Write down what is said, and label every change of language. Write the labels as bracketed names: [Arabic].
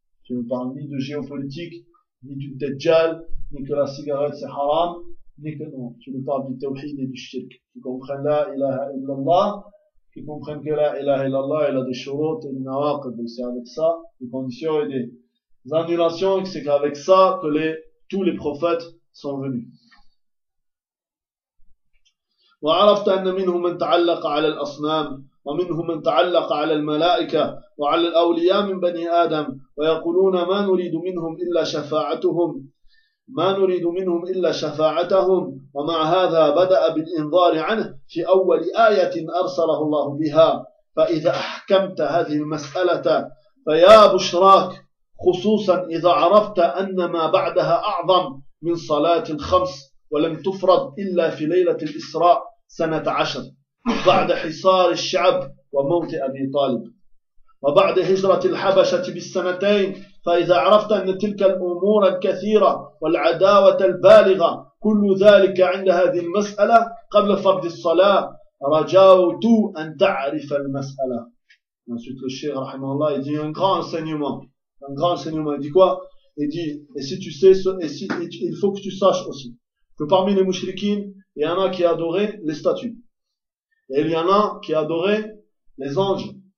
[French] Tu ne parles ni de géopolitique, ni du dajjal, ni que la cigarette c'est haram, ni que non, tu lui parles du tawhid et du shirk. Qu'ils comprennent la ilaha illallah, qu'ils comprennent que la ilaha illallah, il a des shurut et des nawaqid, c'est avec ça, des conditions et des annulations, et c'est qu'avec ça que tous les prophètes sont venus. [Arabic] وعرفت أن منهم من تعلق على الأصنام ومنهم من تعلق على الملائكة وعلى الأولياء من بني آدم ويقولون ما نريد منهم إلا شفاعتهم ما نريد منهم إلا شفاعتهم ومع هذا بدأ بالإنذار عنه في أول آية أرسله الله بها فإذا أحكمت هذه المسألة فيا بشراك خصوصا إذا عرفت أن ما بعدها أعظم من صلاة الخمس ولم تفرض إلا في ليلة الإسراء سنة عشر بعد حصار الشعب وموت أبي طالب وبعد هجرة الحبشة بالسنتين فإذا عرفت أن تلك الأمور الكثيرة والعداوة البالغة كل ذلك عند هذه المسألة قبل فرض الصلاة رجوت أن تعرف المسألة. [French] Ensuite le cheikh رحمه الله il dit un grand enseignement, il dit quoi? Il dit, et si tu sais, et il faut que tu saches aussi que parmi les mushrikines, il y en a qui adoraient les statues, et il y en a qui adoraient les anges.